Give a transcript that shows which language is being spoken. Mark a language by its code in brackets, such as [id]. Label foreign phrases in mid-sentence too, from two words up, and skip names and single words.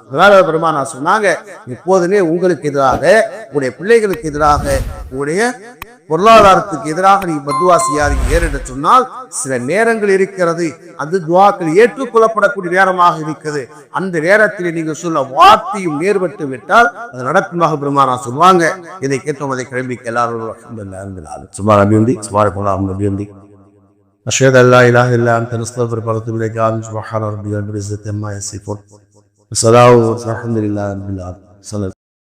[ta] அதனால பெருமானார் சொன்னாங்க, இப்போதுனே உங்களுக்கு எதிராக, உங்களுடைய பிள்ளைகளுக்கு எதிராக, உங்களுடைய பொருளாதாரத்துக்கு எதிராக நீங்க பத்துவா செய்யாதீங்க. ஏன்னு சொன்னால் சில நேரங்கள் இருக்கிறது, அந்த துவாக்கள் ஏற்றுக்கொள்ளப்படக்கூடிய நேரமாக இருக்கிறது. அந்த நேரத்தில் நீங்க சொல்ல வார்த்தையும் நேர்பட்டு விட்டால் அது நடக்குமாக பெருமானார் சொல்லுவாங்க. இதை கேட்டோம், அதை கிளம்பிக்க எல்லாரும் சுமார் அபியுந்தி சுமார் போலாம் அபியுந்தி. [ar] أشهد أن لا إله إلا أنت نستغفرك ونتوب إليك. سبحان ربك رب العزة عما يصفون وسلام والحمد لله رب العالمين.